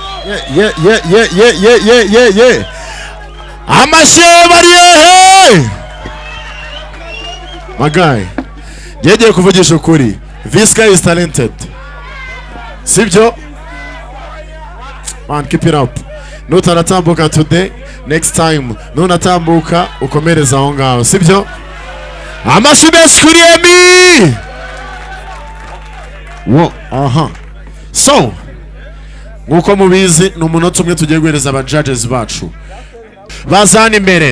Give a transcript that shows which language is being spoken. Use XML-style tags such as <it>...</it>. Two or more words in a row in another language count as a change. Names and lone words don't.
<rw>Yeah. Amashyi bari hehe.</rw> <en>My guy,</en> <rw>yegeye kuvugisha ukuri.</rw> <en>This guy is talented. Sibyo? Man, keep it up. Nutaratambuka today, next time</en> <rw>nunatambuka ukomereza aho ngaho. Sibyo? Amashyi menshi kuri Emi. So, nkuko mubizi ni umunota umwe tugiye guhereza aba judges bacu. Bazana imbere.</rw>